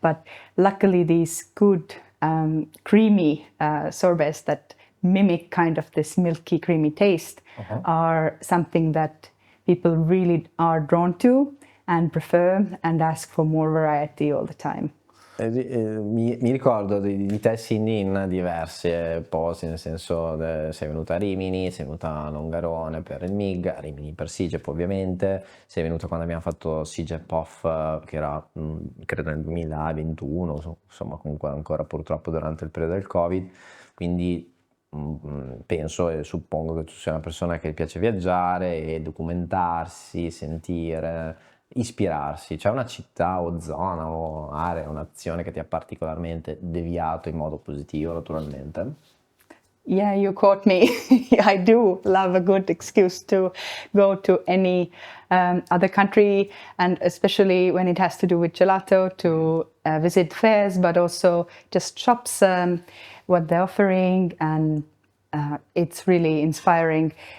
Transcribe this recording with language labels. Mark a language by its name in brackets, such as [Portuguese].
[English] But luckily these good creamy sorbets that mimic kind of this milky creamy taste are something that people really are drawn to and prefer and ask for more variety all the time. [Italian] Mi ricordo di te, Sindy, in diversi posti, nel senso sei venuta a Rimini, sei venuta a Longarone per il MIG, a Rimini per SIGEP ovviamente, sei venuta quando abbiamo fatto SIGEP Off, che era credo nel 2021, insomma comunque ancora purtroppo durante il periodo del Covid, quindi penso e suppongo che tu sia una persona che piace viaggiare e documentarsi, sentire, ispirarsi. C'è una città o zona o area, un'azione che ti ha particolarmente deviato in modo positivo, naturalmente? [English] Yeah, you caught me. I do love a good excuse to go to any other country, and especially when it has to do with gelato, to visit fairs, but also just shops, what they're offering, and it's really inspiring.